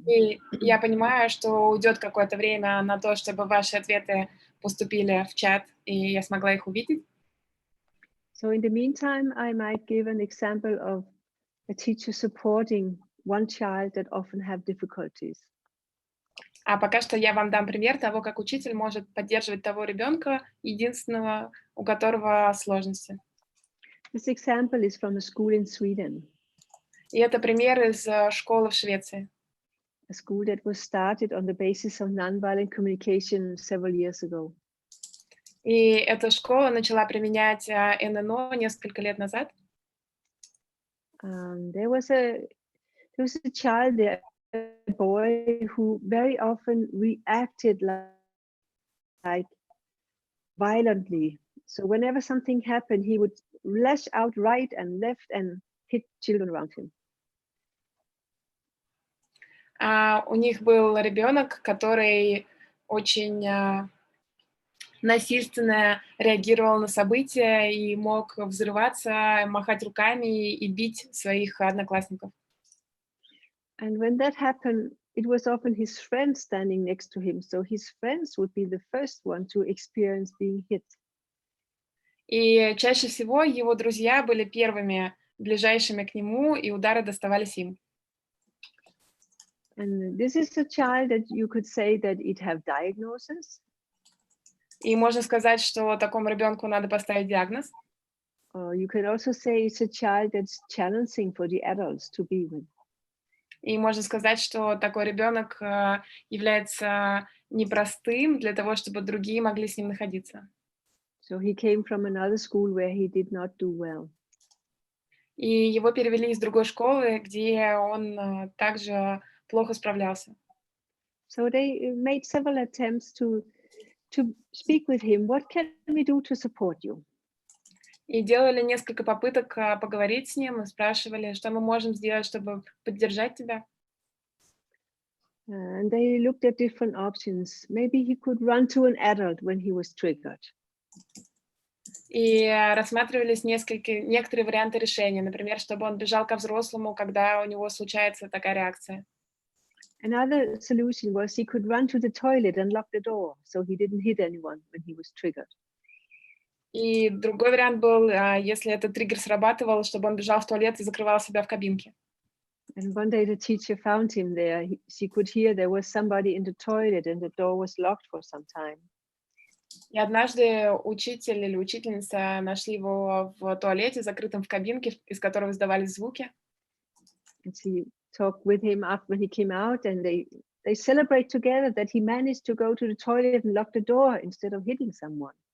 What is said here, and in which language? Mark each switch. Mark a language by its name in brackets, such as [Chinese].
[Russian] И я понимаю, что уйдет какое-то время на то, чтобы ваши ответы поступили в чат, и я смогла их увидеть. [English] So in the meantime, I might give an example of a teacher supporting one child that often have difficulties. [Russian] А пока что я вам дам пример того, как учитель может поддерживать того ребенка, единственного, у которого сложности. [English] This example is from a school in Sweden, [Russian] И это пример из школы в Швеции. [English] a school that was started on the basis of nonviolent communication several years ago. [Russian] И эта школа начала применять ННО несколько лет назад. [English] There was a child there, a boy who very often reacted like violently. So whenever something happened, he would lash out right and left and hit children around him. [Russian] У них был ребенок, который очень насильственно реагировал на события и мог взрываться, махать руками и бить своих одноклассников. [English] And when that happened, it was often his friends standing next to him, so his friends would be the first one to experience being hit. [Russian] И чаще всего его друзья были первыми, ближайшими к нему, и удары доставались им. [English] And this is a child that you could say that it have diagnosis. [Russian] И можно сказать, что такому ребенку надо поставить диагноз. [English] Or you can also say it's a child that's challenging for the adults to be with. [Russian] И можно сказать, что такой ребенок является непростым для того, чтобы другие могли с ним находиться. [English] So he came from another school where he did not do well. [Russian] И его перевели из другой школы, где он также плохо справлялся. [English] So they made several attempts to speak with him. What can we do to support you? [Russian] И делали несколько попыток поговорить с ним и спрашивали, что мы можем сделать, чтобы поддержать тебя. [English] And they looked at different options. Maybe he could run to an adult when he was triggered. [Russian] И рассматривались некоторые варианты решения, например, чтобы он бежал ко взрослому, когда у него случается такая реакция. [English] Another solution was he could run to the toilet and lock the door, so he didn't hit anyone when he was triggered. [Russian] И другой вариант был, если этот триггер срабатывал, чтобы он бежал в туалет и закрывал себя в кабинке. [English] And one day the teacher found him there. She could hear there was somebody in the toilet and the door was locked for some time. [Russian] И однажды учитель или учительница нашли его в туалете, закрытом в кабинке, из которого издавались звуки. [English] And she talked with him after when he came out, and they celebrate together that he managed to go to the toilet and lock the door instead of hitting someone.